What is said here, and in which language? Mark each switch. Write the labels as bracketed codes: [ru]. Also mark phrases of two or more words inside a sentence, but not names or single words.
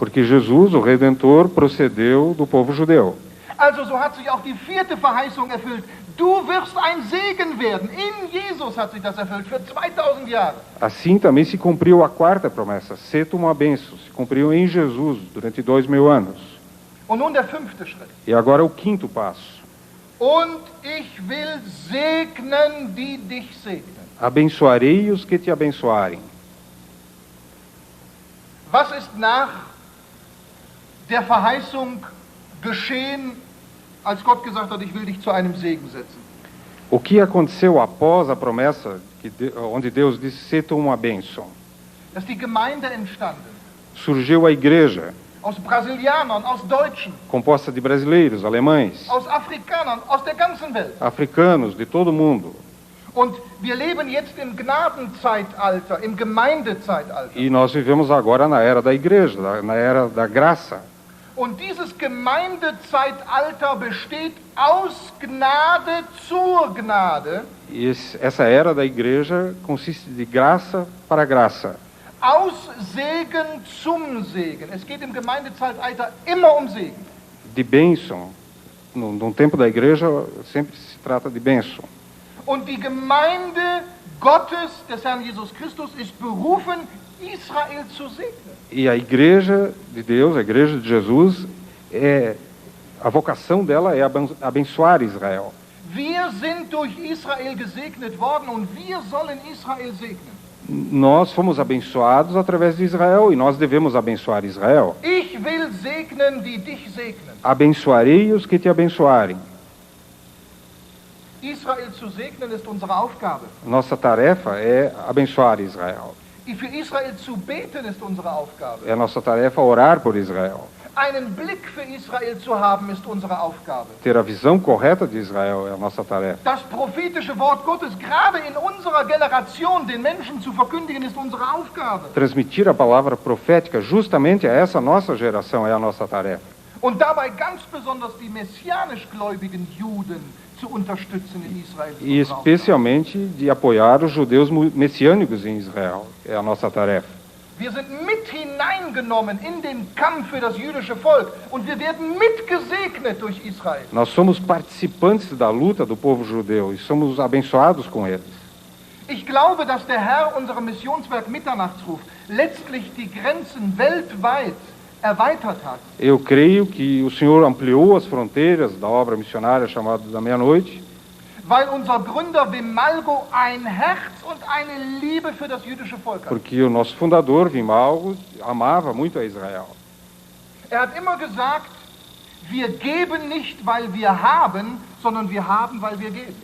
[pt] Porque Jesus, o Redentor, procedeu do povo judeu. [de] Also so hat sich auch die 4. Verheißung erfüllt. Du wirst ein Segen werden. In Jesus hat sich das erfüllt für 2000 Jahre. [pt] Assim também se cumpriu a 4ª promessa, ser tu uma bênção. Se cumpriu em Jesus durante 2000 anos. [de] Und nun der 5. Schritt. [pt] E agora o 5º passo. [de] Und ich will segnen, die dich segnen. [pt] Abençoarei os que te abençoarem. [de] Was ist nach der Verheißung geschehen, als Gott gesagt hat, ich will dich zu einem Segen setzen? [pt] O que aconteceu após a promessa onde Deus disse, ser tu uma bênção? [de] Da ist die Gemeinde entstanden. [pt] Surgiu a igreja, [de] Aus Brasilianern, aus Deutschen, [pt] composta de brasileiros, alemães, [de] aus Afrikanern, aus der ganzen Welt. [pt] africanos, de todo mundo. [de] Und wir leben jetzt im Gnadenzeitalter, im Gemeindezeitalter. [pt] E nós vivemos agora na era da igreja, na era da graça. [de] Und dieses Gemeindezeitalter besteht aus Gnade zur Gnade, [pt] E essa era da igreja consiste de graça para graça. [de] aus Segen zum Segen. Es geht im Gemeindezeitalter immer um Segen. [pt] De bênção. No tempo da igreja sempre se trata de bênção. [de] Und die Gemeinde Gottes, des Herrn Jesus Christus, ist berufen, Israel zu segnen. [pt] E a igreja de Deus, a igreja de Jesus, a vocação dela é abençoar Israel. [de] Wir sind durch Israel gesegnet worden und wir sollen Israel segnen. [pt] Nós fomos abençoados através de Israel e nós devemos abençoar Israel. [de] Ich will segnen, die dich segnen. [pt] Abençoarei os que te abençoarem. [de] Israel zu segnen ist unsere Aufgabe. [pt] Nossa tarefa é abençoar Israel. [de] Für Israel zu beten ist unsere Aufgabe. [pt] É nossa tarefa orar por Israel. [de] Einen Blick für Israel zu haben ist unsere Aufgabe. [pt] Ter a visão correta de Israel é a nossa tarefa. [de] Das prophetische Wort Gottes gerade in unserer Generation den Menschen zu verkündigen ist unsere Aufgabe. [pt] Transmitir a palavra profética justamente a essa nossa geração é a nossa tarefa. [de] Und dabei ganz besonders die messianisch gläubigen Juden zu unterstützen in Israel. [pt] E especialmente de apoiar os judeus messiânicos em Israel. É a nossa tarefa. [de] Wir sind mit hineingenommen in den Kampf für das jüdische Volk und wir werden mitgesegnet durch Israel. [pt] Nós somos participantes da luta do povo judeu e somos abençoados com eles. [de] Ich glaube, dass der Herr unserem Missionswerk Mitternachtsruf letztlich die Grenzen weltweit erweitert hat. [pt] Eu creio que o Senhor ampliou as fronteiras da obra missionária chamada da meia-noite, [de] Weil unser Gründer Wim Malgo ein Herz und eine Liebe für das jüdische Volk hat. [pt] porque o nosso fundador, Wim Malgo, amava muito a Israel. [de] Er hat immer gesagt, wir geben nicht, weil wir haben, sondern wir haben, weil wir geben.